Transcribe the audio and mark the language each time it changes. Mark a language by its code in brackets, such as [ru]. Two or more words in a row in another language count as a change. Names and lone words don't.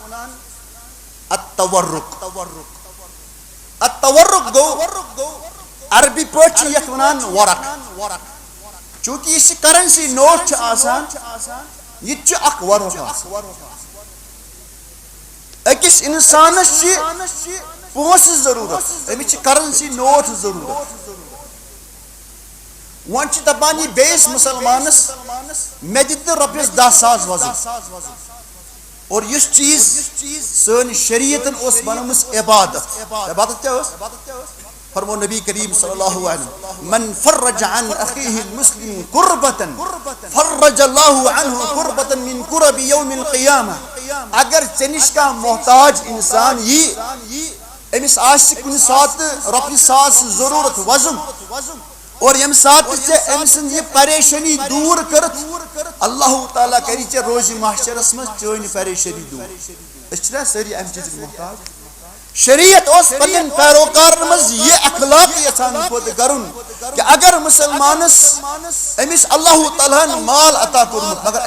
[ks] التورق گوٚو عربی پٲٹھۍ چھِ یتھ ونان ورق چوٗنٛکہِ یہِ چھِ کرنسی نوٹ چھِ آسان یہِ تہِ چھُ اکھ ورق آسان أکِس اِنسانس چھِ پونٛسہٕ ضروٗرت أمِس چھِ کرنسی نوٹ ضروٗرت وۄنۍ چھِ دپان یہِ بیٚیِس مُسلمانس مےٚ دِ تہٕ رۄپیس 10,000 وزن اور یُس چیٖز سٲنۍ شریعتن اوس بنٲومٕژ عبادت کیاہ ٲس فرمو نبی کریم [ar] صلی اللہ علیہ وسلم من فرج عن اخیہ المسلم کربتن فرج اللہ عنہ کربتن من کرب یوم القیامہ [ks] اگر ژےٚ نِش کانٛہہ محتاج انسان یی أمِس آسہِ کُنہِ ساتہٕ رۄپیہِ 1,000 ضروٗرت وزُن اور ییٚمہِ ساتہٕ ژےٚ أمۍ سٕنٛز یہِ پریشٲنی دوٗر کٔرٕتھ اللہ تعالیٰ کری ژےٚ روزِ محشرس منٛز چٲنۍ پریشٲنی دوٗر أسۍ چھِنہ سٲری امہِ چیٖزٕکۍ محتاج شریعت اوس پنٕنٮ۪ن پیروکارن منٛز یہِ اخلاق یژھان پٲدٕ کرُن کہ اگر مسلمانس أمِس اللہ تعالیٰ ہن مال عطا کوٚرمُت مگر